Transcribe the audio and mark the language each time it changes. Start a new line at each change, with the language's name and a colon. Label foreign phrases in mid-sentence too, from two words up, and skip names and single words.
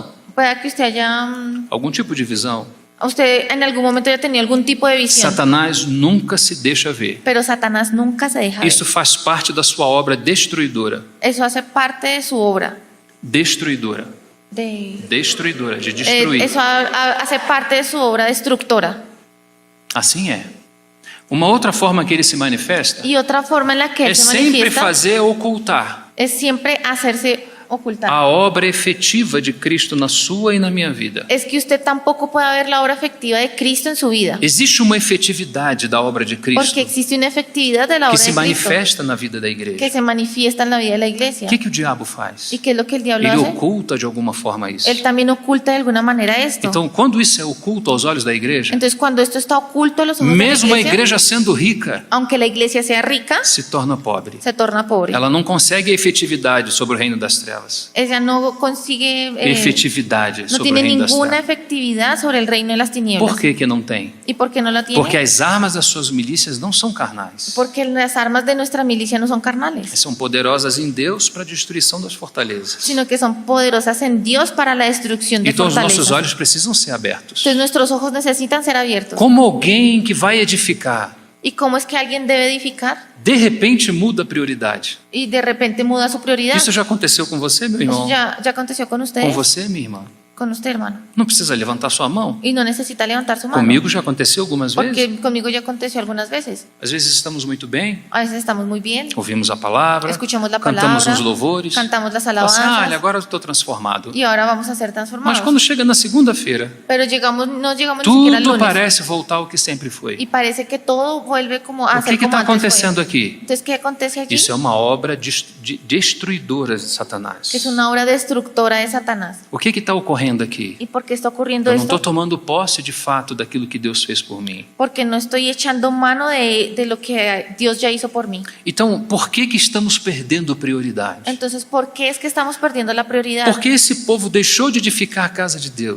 Spanish: pueda que usted haya,
Portuguese: algum tipo de visão.
Spanish: usted en algún momento haya tenido algún tipo de visión,
Portuguese: Satanás nunca se deixa ver.
Spanish: pero Satanás nunca se deja ver.
Portuguese: Isso faz parte da sua obra destruidora.
Spanish: Eso hace parte de su obra. Destruidora. Destruidora, de destruir. Eso hace parte de su obra destructora.
Portuguese: Assim é. Uma outra forma que ele se manifesta
Spanish: Y otra forma en la que
Portuguese: é
Spanish: él se
Portuguese: sempre
Spanish: manifiesta
Portuguese: fazer ocultar
Spanish: es siempre hacerse ocultar.
Portuguese: a obra efetiva de Cristo na sua e na minha vida.
Spanish: Es que usted tampoco pueda ver la obra efectiva de Cristo en su vida.
Portuguese: Existe uma efetividade da obra de Cristo
Spanish: Porque existe una efectividad de la
Portuguese: que
Spanish: obra
Portuguese: se
Spanish: de Cristo
Portuguese: manifesta na vida da
Spanish: que
Portuguese: igreja.
Spanish: se manifiesta en la vida de la iglesia.
Portuguese: O que o diabo faz?
Spanish: ¿Y qué es lo que el diablo
Portuguese: Ele
Spanish: hace?
Portuguese: oculta de alguma forma isso.
Spanish: Él también oculta de alguna manera esto.
Portuguese: Então, quando isso é oculto aos olhos da igreja,
Spanish: Entonces, cuando esto está oculto a los ojos de la
Portuguese: mesmo a
Spanish: iglesia,
Portuguese: igreja sendo rica,
Spanish: aunque la iglesia sea rica,
Portuguese: se torna pobre.
Spanish: se torna pobre.
Portuguese: Ela não consegue a efetividade sobre o reino das trevas.
Spanish: Ella no consigue,
Portuguese: Efetividade
Spanish: no
Portuguese: sobre o
Spanish: tiene
Portuguese: reino das
Spanish: ninguna
Portuguese: trevas.
Spanish: efectividad sobre el reino de las tinieblas.
Portuguese: Por que não tem?
Spanish: ¿Y por qué no la tiene?
Portuguese: Porque as armas das suas milícias não são carnais.
Spanish: Porque las armas de nuestra milicia no son carnales,
Portuguese: São poderosas em Deus para a destruição das fortalezas.
Spanish: sino que son poderosas en Dios para la destrucción de
Portuguese: Então os nossos
Spanish: fortalezas.
Portuguese: olhos precisam ser abertos.
Spanish: Entonces nuestros ojos necesitan ser abiertos.
Portuguese: Como alguém que vai edificar,
Spanish: ¿Y cómo es que alguien debe edificar
Portuguese: de repente muda a prioridade.
Spanish: y de repente muda su prioridad?
Portuguese: Isso já aconteceu com você, meu irmão?
Spanish: Eso ya aconteció con
Portuguese: Com
Spanish: ustedes,
Portuguese: você, minha irmã?
Spanish: con usted, hermano.
Portuguese: Não precisa levantar sua mão.
Spanish: Y no necesita levantar su mano.
Portuguese: Comigo já aconteceu algumas vezes.
Spanish: Porque conmigo ya aconteció algunas veces.
Portuguese: Às vezes estamos muito bem,
Spanish: A veces estamos muy bien,
Portuguese: ouvimos a palavra,
Spanish: escuchamos la
Portuguese: cantamos
Spanish: palabra,
Portuguese: uns louvores.
Spanish: cantamos las
Portuguese: Fala assim,
Spanish: alabanzas
Portuguese: olha, agora eu estou transformado.
Spanish: y ahora vamos a ser
Portuguese: Mas
Spanish: transformados.
Portuguese: quando chega na segunda-feira,
Spanish: Pero no llegamos ni siquiera al
Portuguese: tudo
Spanish: lunes
Portuguese: parece voltar ao que sempre
Spanish: y
Portuguese: foi.
Spanish: parece que todo vuelve como a
Portuguese: O
Spanish: ser
Portuguese: que
Spanish: como
Portuguese: está
Spanish: antes fue.
Portuguese: acontecendo aqui?
Spanish: Entonces, ¿qué acontece aquí?
Portuguese: Isso é uma obra destruidora de Satanás.
Spanish: Que es una obra destructora de Satanás.
Portuguese: O que está ocorrendo ocorrendo aqui?
Spanish: ¿Y por qué está ocurriendo
Portuguese: Eu não estou
Spanish: esto?
Portuguese: tomando posse de fato daquilo que Deus fez por mim.
Spanish: Porque no estoy echando mano de lo que Dios ya hizo por mí.
Portuguese: Então, por que estamos perdendo prioridade?
Spanish: Entonces, ¿por qué es que estamos perdiendo la prioridad?
Portuguese: Por que esse povo deixou de edificar a casa de Deus?